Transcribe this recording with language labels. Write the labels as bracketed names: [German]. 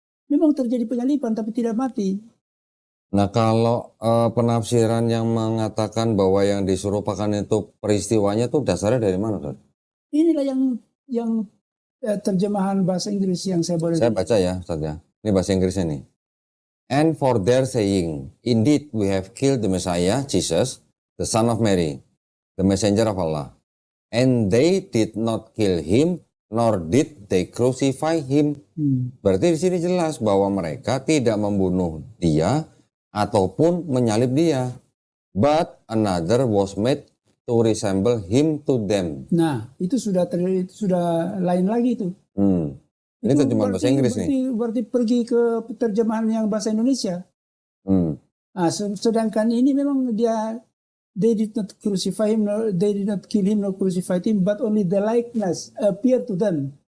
[Indonesian] Memang terjadi penyalipan tapi tidak mati. Nah, kalau penafsiran yang mengatakan bahwa yang diserupakan itu peristiwanya tuh dasarnya dari mana, Ustaz? Inilah yang terjemahan bahasa Inggris yang saya boleh. Saya baca ya, Ustaz ya. Ini bahasa Inggrisnya nih. [English] And for their saying, indeed we have killed the Messiah, Jesus, the son of Mary, the messenger of Allah. And they did not kill him, nor did they crucify him. [Indonesian] Berarti di sini jelas bahwa mereka tidak membunuh dia ataupun menyalib dia. [English] But another was made to resemble him to them. [Indonesian] Nah, itu sudah lain lagi itu. Ini terjemahan bahasa Inggris nih. Berarti pergi ke terjemahan yang bahasa Indonesia. Nah, sedangkan ini memang dia, [English] they did not crucify him, they did not kill him, nor crucify him, but only the likeness appear to them.